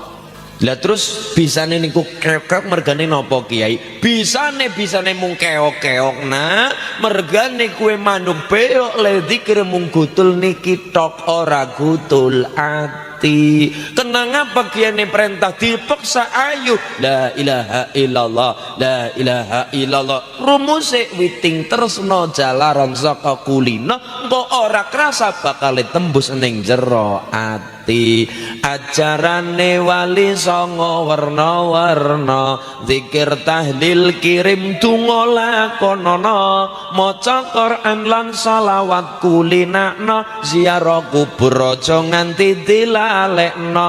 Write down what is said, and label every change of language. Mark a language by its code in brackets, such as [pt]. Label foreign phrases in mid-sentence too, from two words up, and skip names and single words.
[jv] Lah terus bisane niku keok-keok mergane napa Kiai? Bisane mung keok-keok nak, mergane kue manuk beok le dikir mung gutul niki tok ora gutul ati. Kenapa kiane perintah dipaksa ayu [ar] لا إله إلا الله، لا إله إلا الله. [jv] Rumuse witing tresno jalaran saka kulina engko ora krasa bakal tembus ning jero ati. Ajarane wali songo warna-warna, zikir tahlil kirim donga lakonana, maca Quran lan selawat kulinakna, ziarah kubur aja nganti dilalekna.